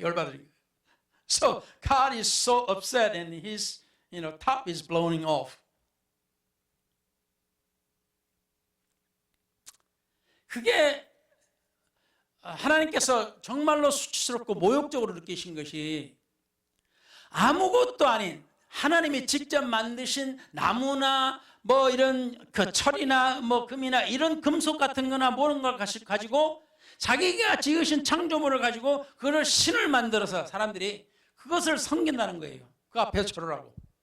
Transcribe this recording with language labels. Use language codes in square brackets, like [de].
[ko] 열 받으신 거예요. [en] So God is so upset and his top is blowing off. [ko] 그게 하나님께서 정말로 수치스럽고 모욕적으로 느끼신 것이 아무것도 아닌 하나님이 직접 만드신 나무나 뭐 이런 그 철이나 뭐 금이나 이런 금속 같은 거나 모든 걸 가지고 자기가 지으신 창조물을 가지고 그걸 신을 만들어서 사람들이 그것을 섬긴다는 거예요. 그 앞에서 절하라고.